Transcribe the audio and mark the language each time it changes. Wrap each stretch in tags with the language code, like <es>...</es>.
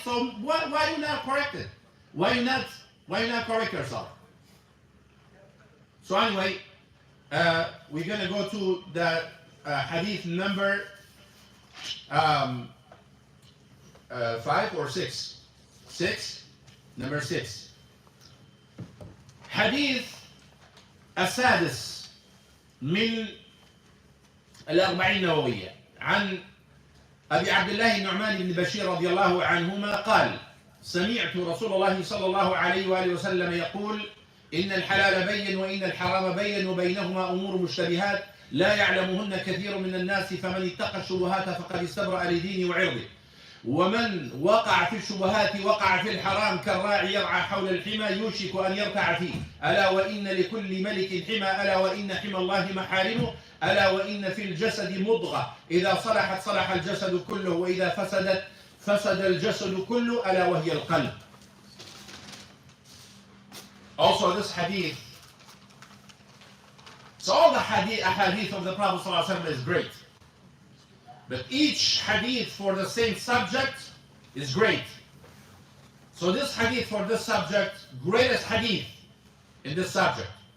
<en>So why you not correct it? Why you not correct yourself? So anyway, we're gonna go to the hadith number 5 or 6. 6, number 6.</en> <ar>حديث السادس من الأربعين النووية عن أبي عبد الله النعمان بن بشير رضي الله عنهما قال: سمعت رسول الله صلى الله عليه وآله وسلم يقول: إن الحلال بين وإن الحرام بين وبينهما أمور مشتبهات لا يعلمهن كثير من الناس فمن اتقى الشبهات فقد استبرأ لدينه وعرضه ومن وقع في الشبهات وقع في الحرام كالراعي يرعى حول الحمى يوشك أن يرتع فيه ألا وإن لكل ملك حمى ألا وإن حمى الله محارمه ألا وإن في الجسد مضغة إذا صلحت صلح الجسد كله وإذا فسدت فسد الجسد كله ألا وهي القلب.</ar> <en>Also this hadith, so all the hadith of the Prophet ﷺ is great. But each hadith for the same subject is great. So this hadith for this subject, greatest hadith in this subject.</en>